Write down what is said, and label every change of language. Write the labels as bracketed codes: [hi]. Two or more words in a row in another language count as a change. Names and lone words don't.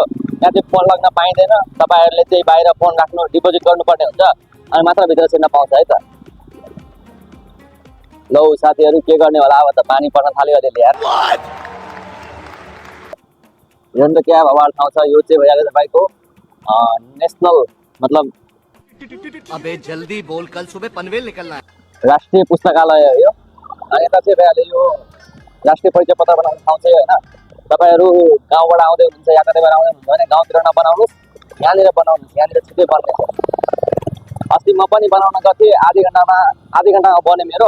[ne] त्यहाँ चाहिँ फोन लाग्न पाइँदैन, तपाईँहरूले चाहिँ बाहिर फोन राख्नु डिपोजिट गर्नुपर्ने हुन्छ, अनि मात्र भित्र छिर्न पाउँछ है त। लौ साथीहरू के गर्ने होला, अब त पानी पर्न थाल्यो अलिअलि यार। हेर्नु त क्या भवाल ठाउँ छ। यो चाहिँ भइहाल्यो तपाईँको नेसनल मतलब [hi] अबे जल्दी बोल, कल सुबह पनवेल निकलना है। [ne] राष्ट्रिय पुस्तकालय हो यो। अनि यता चाहिँ भइहाल्यो यो राष्ट्रिय परिचय पत्र बनाउने ठाउँ चाहिँ होइन। तपाईँहरू गाउँबाट आउँदै हुनुहुन्छ या कतैबाट आउँदै हुनुहुन्छ भने गाउँतिर नबनाउनुहोस्, यहाँनिर बनाउनुहोस्, यहाँनिर छिटै बन्नेछ। अस्ति म पनि बनाउन गएको थिएँ, आधी घन्टामा बन्यो मेरो।